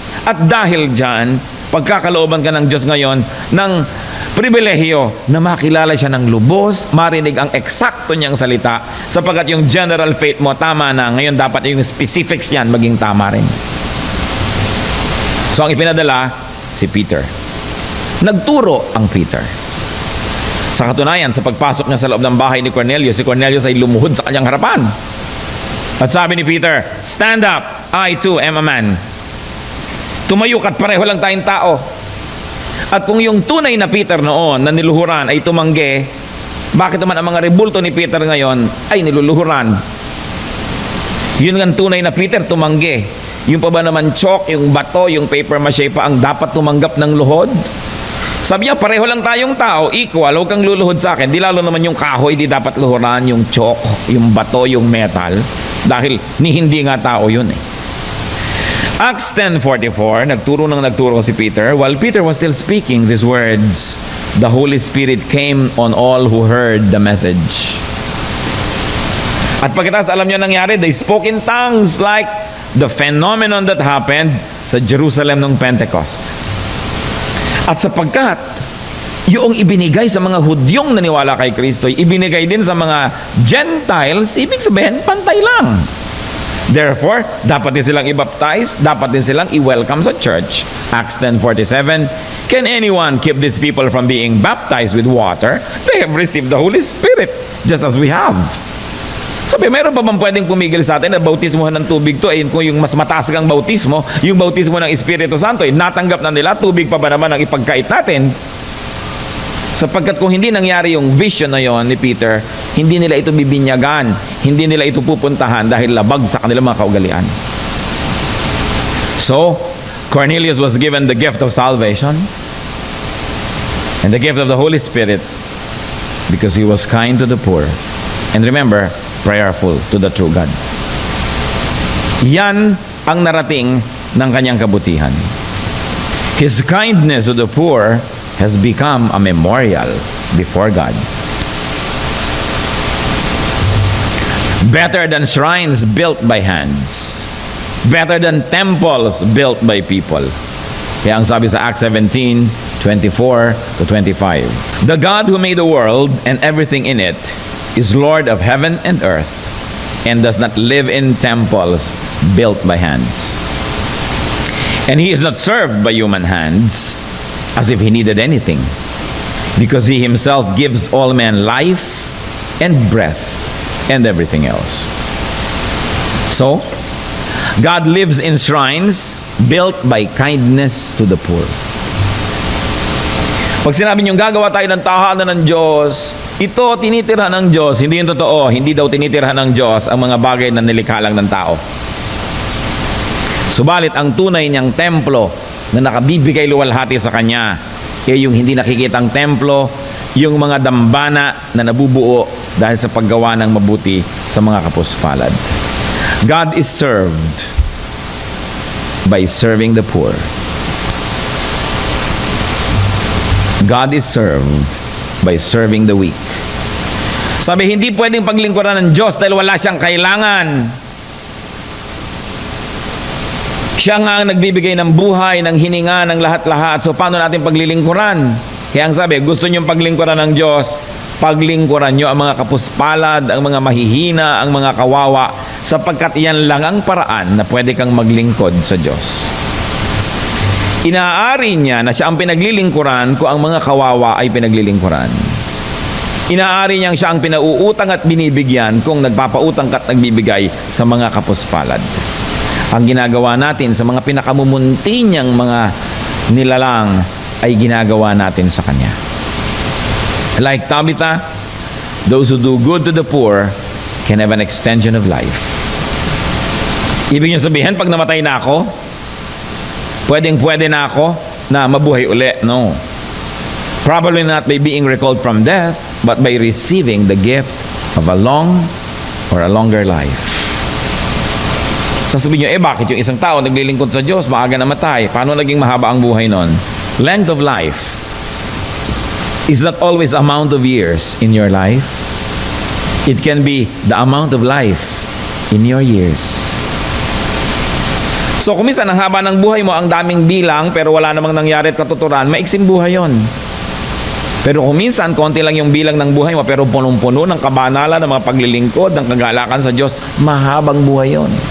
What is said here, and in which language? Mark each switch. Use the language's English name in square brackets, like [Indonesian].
[Filipino] At dahil dyan, pagkakalooban ka ng Diyos ngayon ng pribilehiyo na makilala siya ng lubos, marinig ang eksakto niyang salita, sapagkat yung [English] general faith [Filipino] mo tama na, ngayon dapat yung specifics niyan maging tama rin. So ang ipinadala, si Peter. Nagturo ang Peter. Sa katunayan, sa pagpasok niya sa loob ng bahay ni Cornelius, si Cornelius ay lumuhod sa kanyang harapan. At sabi ni [English] Peter, stand up, I too am a man. [Filipino] Tumayo ka't pareho lang tayong tao. At kung yung tunay na Peter noon na niluhuran ay tumanggi, bakit naman ang mga rebulto ni Peter ngayon ay niluluhuran? Yun ang tunay na Peter, tumanggi. Yung pa ba naman chalk, yung bato, yung paper mache pa ang dapat tumanggap ng luhod? Sabi niya, pareho lang tayong tao, equal, huwag kang luluhod sa akin. Di lalo naman yung kahoy, di dapat luhuran, yung chalk, yung bato, yung metal. Dahil ni hindi nga tao yun eh. Acts 10:44, nagturo si Peter. [English] While Peter was still speaking these words, the Holy Spirit came on all who heard the message. [Filipino] At pagkatapos alam niyo nangyari, [English] they spoke in tongues like the phenomenon that happened sa Jerusalem [Filipino] nung [English] Pentecost. [Filipino] At sapagkat yung ibinigay sa mga Hudyong naniwala kay Kristo, ibinigay din sa mga Gentiles, ibig sabihin, pantay lang. Therefore, dapat din silang i-baptize, dapat din silang i-welcome sa church. [English] Acts 10:47, can anyone keep these people from being baptized with water? They have received the Holy Spirit, just as we have. [Filipino] Sabi, meron pa bang pwedeng pumigil sa atin na bautismohan ng tubig to? Kung yung mas mataas kang bautismo, yung bautismo ng Espiritu Santo, natanggap na nila, tubig pa ba naman ang ipagkait natin? Sapagkat kung hindi nangyari yung vision na yon ni Peter, hindi nila ito bibinyagan, hindi nila ito pupuntahan dahil labag sa kanilang mga kaugalian. [English] So, Cornelius was given the gift of salvation and the gift of the Holy Spirit because he was kind to the poor. And remember, prayerful to the true God. [Filipino] Yan ang narating ng kanyang kabutihan. [English] His kindness to the poor has become a memorial before God. Better than shrines built by hands. Better than temples built by people. [Filipino] Kaya ang sabi sa Acts 17:24-25. [English] The God who made the world and everything in it is Lord of heaven and earth and does not live in temples built by hands. And he is not served by human hands as if he needed anything, because he himself gives all men life and breath and everything else. So, God lives in shrines built by kindness to the poor. [Filipino] Pag sinabi niyong gagawa tayo ng tahanan ng Diyos, ito tinitirhan ng Diyos, hindi yung totoo, hindi daw tinitirhan ng Diyos ang mga bagay na nilikha lang ng tao. Subalit ang tunay niyang templo na nakabibigay luwalhati sa Kanya, yung hindi nakikitang templo, yung mga dambana na nabubuo dahil sa paggawa ng mabuti sa mga kapuspalad. [English] God is served by serving the poor. God is served by serving the weak. [Filipino] Sabi, hindi pwedeng paglingkuran ng Diyos dahil wala siyang kailangan. Siya nga ang nagbibigay ng buhay, ng hininga, ng lahat-lahat. So, paano natin paglilingkuran? Kaya ang sabi, gusto niyong paglingkuran ng Diyos, paglingkuran niyo ang mga kapuspalad, ang mga mahihina, ang mga kawawa, sapagkat iyan lang ang paraan na pwede kang maglingkod sa Diyos. Inaari niya na siya ang pinaglilingkuran kung ang mga kawawa ay pinaglilingkuran. Inaari niyang siya ang pinauutang at binibigyan kung nagpapautang at nagbibigay sa mga kapuspalad. Ang ginagawa natin sa mga pinakamumunti niyang mga nilalang ay ginagawa natin sa Kanya. [English] Like Tabitha, those who do good to the poor can have an extension of life. [Filipino] Ibig niyo sabihin, pag namatay na ako, pwedeng-pwede na ako na mabuhay uli. No. [English] Probably not by being recalled from death, but by receiving the gift of a long or a longer life. [Filipino] Sasabihin nyo, bakit yung isang tao naglilingkod sa Diyos, maaga namatay? Paano naging mahaba ang buhay nun? [English] Length of life is not always amount of years in your life. It can be the amount of life in your years. [Filipino] So kung minsan ang haba ng buhay mo, ang daming bilang, pero wala namang nangyari at katuturan, maiksing buhay yon. Pero kung minsan, konti lang yung bilang ng buhay mo, pero punong-puno ng kabanalan, ng mga paglilingkod, ng kagalakan sa Diyos, mahabang buhay yon.